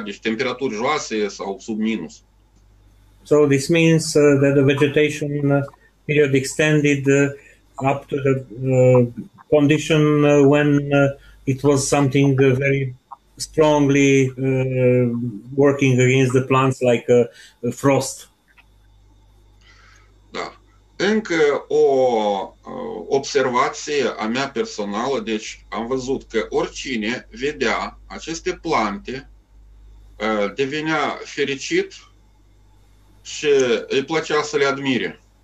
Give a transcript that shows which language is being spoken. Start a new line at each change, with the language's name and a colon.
Romanian: Deci temperaturi joase sau sub minus.
English: So this means that the vegetation period extended up to the condition when it was something very strongly working against the plants like frost.
Romanian: Da. Încă o observație a mea personală, deci am văzut că oricine vedea aceste plante devenea fericit și îi plăcea să le admire.